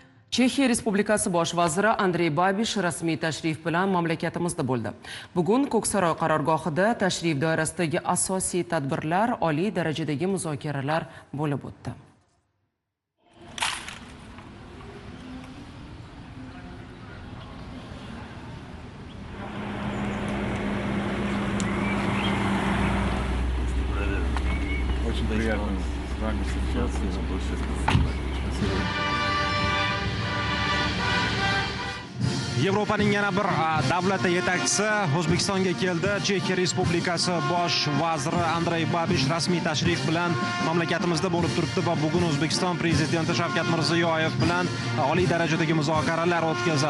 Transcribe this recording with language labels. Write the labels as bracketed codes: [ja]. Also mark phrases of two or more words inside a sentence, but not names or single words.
[uz] Chexiya Respublikasi bosh vaziri Andrey Babish rasmiy tashrif bilan mamlakatimizda bo'ldi. Bugun Ko'ksaroy qarorgohida tashrif doirasidagi asosiy tadbirlar, oliy darajadagi muzokaralar bo'lib o'tdi. [ru] Очень приятно с вами встречаться. Большое спасибо. [uz] Yevropaning yana bir davlat yetakchisi O'zbekistonga keldi. Chexiya Respublikasi bosh vaziri Andrey Babish rasmiy tashrif bilan mamlakatimizda bo'lib turibdi va bugun O'zbekiston prezidenti Shavkat Mirziyoyev bilan oliy darajadagi muzokaralar o'tkazadi.